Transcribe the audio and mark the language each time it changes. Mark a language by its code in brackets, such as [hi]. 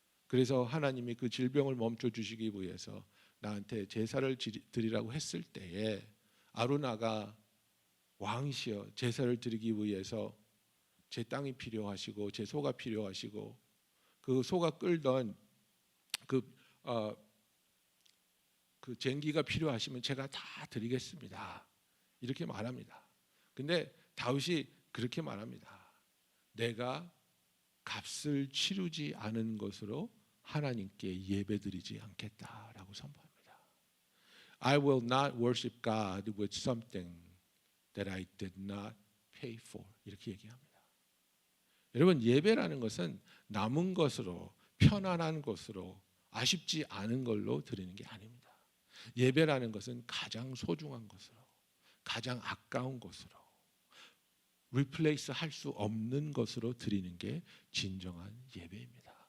[ko] 그래서 하나님이 그 질병을 멈춰 주시기 위해서 나한테 제사를 드리라고 했을 때에 아루나가 왕이시여 제사를 드리기 위해서 제 땅이 필요하시고 제 소가 필요하시고 그 소가 끌던 그, 그 쟁기가 필요하시면 제가 다 드리겠습니다. 이렇게 말합니다. 근데 다윗이 그렇게 말합니다. 내가 값을 치르지 않은 것으로 하나님께 예배드리지 않겠다라고 선포합니다. [en] I will not worship God with something that I did not pay for. [ko] 이렇게 얘기합니다. 여러분, 예배라는 것은 남은 것으로, 편안한 것으로, 아쉽지 않은 걸로 드리는 게 아닙니다. 예배라는 것은 가장 소중한 것으로, 가장 아까운 것으로, 리플레이스 할 수 없는 것으로 드리는 게 진정한 예배입니다.